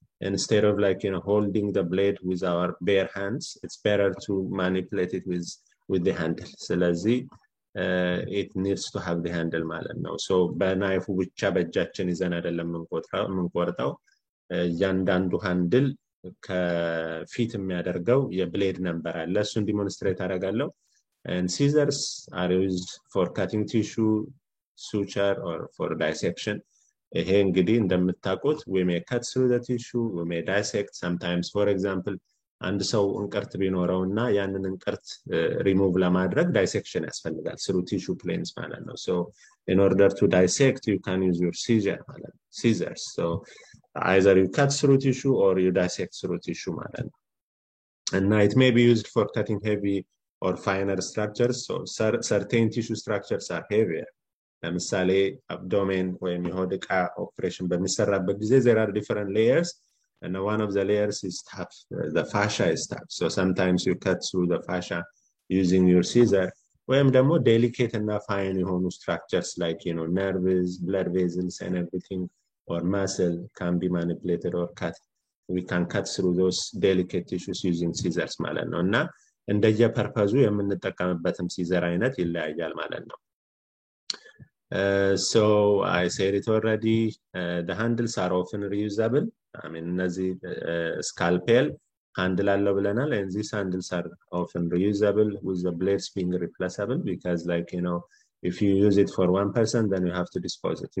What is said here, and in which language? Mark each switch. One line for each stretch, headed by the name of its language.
English: Instead of holding the blade with our bare hands, it's better to manipulate it with the handle.
Amharic: ስለዚህ
English: it needs to have the handle
Amharic: ማለት ነው.
English: So
Amharic: በናይፉ ብቻ በእጃችን ይዘን አይደለም የምንቆርጠው እያንዳንዱ ሃንድል ከፊት የሚያደርገው የብሌድ ነምበር አለ እሱን ዲሞንስትሬት አደርጋለሁ.
English: And scissors are used for cutting tissue, suture or for dissection.
Amharic: ይሄ እንግዲህ እንደምታውቁት
English: we may cut through the tissue, we may dissect sometimes. For example,
Amharic: አንድ ሰው እንቅርት ቢኖረውና ያንን እንቅርት ሪሙቭ ለማድረግ ዳይሴክሽን ያስፈልጋል
English: through tissue planes
Amharic: ማለት ነው.
English: So in order to dissect, you can use your scissors. So either you cut through tissue or you dissect through tissue
Amharic: ማለት ነው.
English: And now it may be used for cutting heavy or finer structures. So certain tissue structures are heavier.
Amharic: ለምሳሌ abdomen ወይም የሆድ ዕቃ ኦፕሬሽን በሚሰራበት ጊዜ
English: there are different layers. And one of the layers is tough. The fascia is tough. So sometimes you cut through the fascia using your scissor.
Amharic: ወይም ደግሞ
English: delicate and fine
Amharic: የሆኑ
English: structures like nerves, blood vessels and everything or muscle can be manipulated or cut. We can cut through those delicate tissues using scissors
Amharic: ማለት ነው እና እንደየፐርፐዙ የምንጠቀምበትም ሲዘር አይነት ይለያያል ማለት ነው.
English: So I said it already, the handles are often reusable.
Amharic: እነዚህ
English: scalpel handle
Amharic: አለው ብለናል,
English: and these handles are often reusable with the blades being replaceable because if you use it for one person, then you have to dispose it.